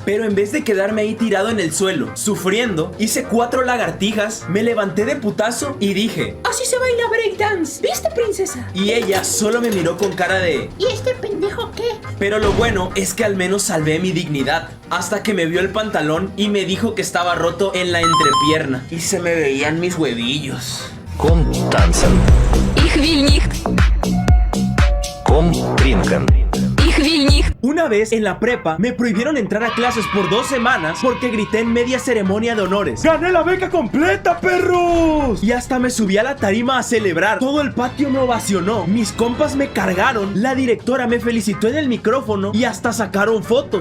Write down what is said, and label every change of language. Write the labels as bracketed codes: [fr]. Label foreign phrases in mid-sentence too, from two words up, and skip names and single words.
[es] Pero en vez de quedarme ahí tirado en el suelo sufriendo, hice 4 lagartijas, me levanté de putazo y dije: así se baila breakdance, ¿viste, princesa? Y ella solo me miró con cara de: ¿y este pendejo qué? Pero lo bueno es que al menos salvé mi dignidad. hasta que me vio el pantalón y me dijo que estaba roto en la entrepierna y se me veían mis huevillos. [de] Kom tanzen. Ich will nicht. Kom trinken. Ich will nicht. [es] Una vez en la prepa me prohibieron entrar a clases por 2 semanas porque grité en media ceremonia de honores: ¡gané la beca completa, perros! Y hasta me subí a la tarima a celebrar. Todo el patio me ovacionó, mis compas me cargaron, la directora me felicitó en el micrófono y hasta sacaron fotos.